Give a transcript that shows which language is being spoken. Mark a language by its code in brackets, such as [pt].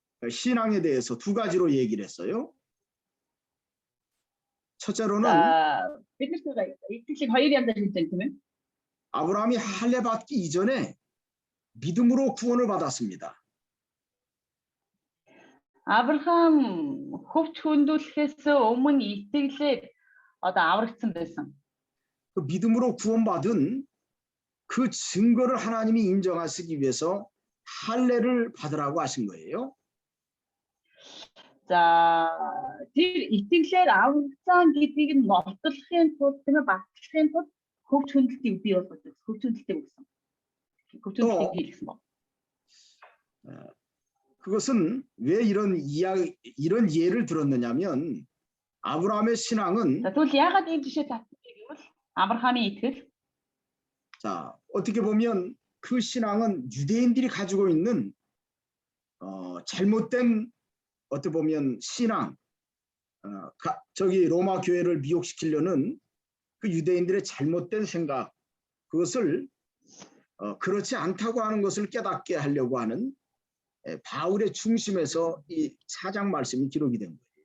[ko] 신앙에 대해서 두 가지로 얘기를 했어요. 첫째로는 [mn] за бид нар итгэлийг хоёр янзаар хэлж байгаа тийм ээ. [ko] 아브라함이 할례 받기 이전에 믿음으로 구원을 받았습니다. [mn] Авраам хөвч хөндлөхөөс өмнө итгэлээр одоо аврагдсан байсан. [ko] 그 믿음으로 구원받은 그 증거를 하나님이 인정하시기 위해서 할례를 받으라고 하신 거예요. [mn] За тэр итгэлээр аврагдсан гэдгийг нь нотолохын тулд тийм ээ батлахын тулд хөвч хөндлөлтийг бий болгож хөвч хөндлөлтийг өгсөн. Хөвч хөндлөлтийг хийлгсэн баг. [ko] 그것은 왜 이런 예를 들었느냐면 아브라함의 신앙은 [mn] За тэгвэл яагаад ийм жишээ татчих гэвэл Авраамийн итгэл [ko] 자, 어떻게 보면 그 신앙은 유대인들이 가지고 있는 잘못된 어떻게 보면 신앙, 저기 로마 교회를 미혹시키려는 그 유대인들의 잘못된 생각, 그것을 그렇지 않다고 하는 것을 깨닫게 하려고 하는 바울의 중심에서 이 4장 말씀이 기록이 된 거예요.